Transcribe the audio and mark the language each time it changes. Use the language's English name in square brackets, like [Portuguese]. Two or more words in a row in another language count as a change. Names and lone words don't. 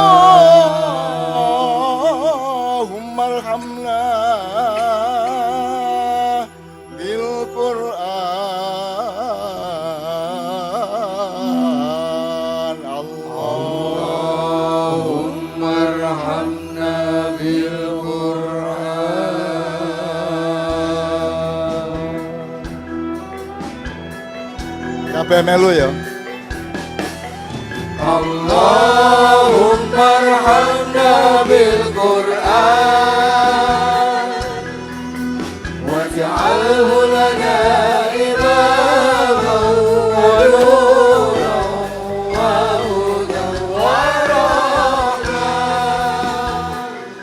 [Arabic] اللهم ارحمنا بالقرآن. اللهم ارحمنا بالقرآن. [Javanese] Kabeh melu ya. [Arabic] اللهم ارحمنا بالقرآن واجعله لنا إماما ونورا وهدى ورحمة.